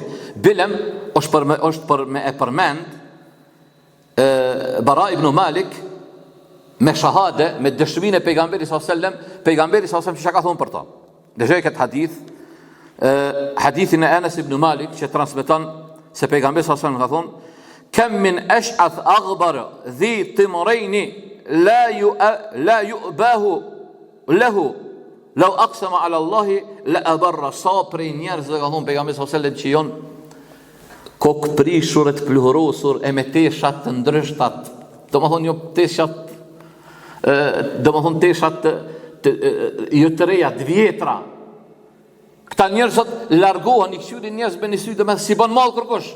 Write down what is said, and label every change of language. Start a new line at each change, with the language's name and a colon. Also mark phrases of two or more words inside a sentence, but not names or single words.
Albanian: Bilem është për me e përmend Bara ibn Malik me shahade, me dëshminë e pejgamberit
Arabic: صلى الله عليه وسلم,
Albanian: pejgamberi
Arabic: صلى الله عليه وسلم
Albanian: çka ka thonë për ta. Dëgjoj këtë hadith, hadithin e Anas ibn Malik që transmeton se pejgamberi
Arabic: صلى الله عليه وسلم
Albanian: ka thonë:
Arabic: "كم من أشعث أغبر ذي طمرين لا يؤبه له لو أقسم على الله لأبره."
Albanian: Sa prej njerëzve ka thonë pejgamberi
Arabic: صلى الله عليه وسلم
Albanian: që janë kokë prishur të pluhurosur e me teshat të ndryshtat, domethënë jo teshat, domethënë teshat jo të reja, të vjetra. Këta njerëzot largohen, i këshyrin njerëz me një sy, domethënë si bën mall kërkosh.